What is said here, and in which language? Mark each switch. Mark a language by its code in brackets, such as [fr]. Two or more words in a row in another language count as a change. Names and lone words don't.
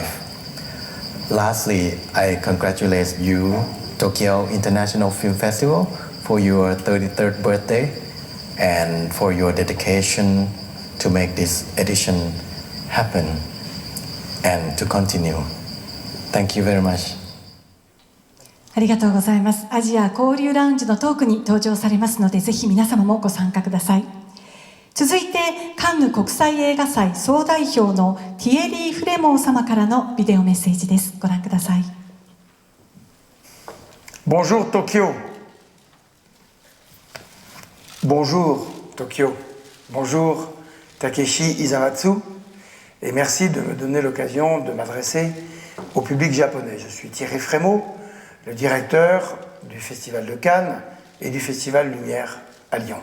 [en] Lastly, I congratulate you, Tokyo International Film Festival, for your 33rd birthday and for your dedication to make this edition happen and to continue. Thank you very much. [ja] ありがとうございます。アジア交流ラウンジのトークに登場されますので、ぜひ皆様もご参加ください。続いてカンヌ国際映画祭総代表のティエリー・フレモン様からのビデオメッセージです。ご覧ください。 [fr] Bonjour Tokyo. Bonjour Tokyo. Bonjour Takeshi Isamatsu. Et merci de me donner l'occasion de m'adresser au public japonais. Je suis Thierry Frémaux, le directeur du Festival de Cannes et du Festival Lumière à Lyon.